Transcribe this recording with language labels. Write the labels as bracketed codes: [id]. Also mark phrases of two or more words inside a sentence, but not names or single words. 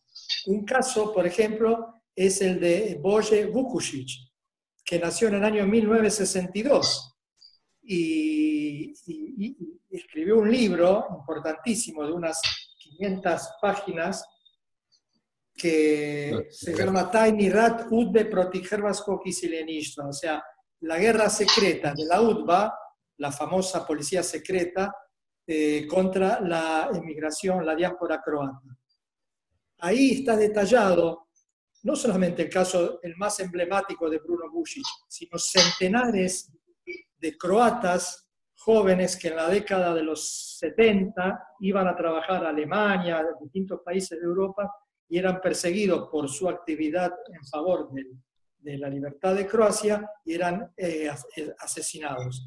[es] Un caso, por ejemplo, es el de Bože Vukušić, que nació en el año 1962 y escribió un libro importantísimo de unas 500 páginas que se llama Tajni rat UDBE proti hrvatskog iseljeništva, o sea, la guerra secreta de la UDBA, la famosa policía secreta, contra la emigración, la diáspora croata. Ahí está detallado no solamente el caso, el más emblemático de Bruno Bušić, sino centenares de croatas jóvenes que en la década de los 70 iban a trabajar a Alemania, a distintos países de Europa, y eran perseguidos por su actividad en favor de la libertad de Croacia y eran asesinados.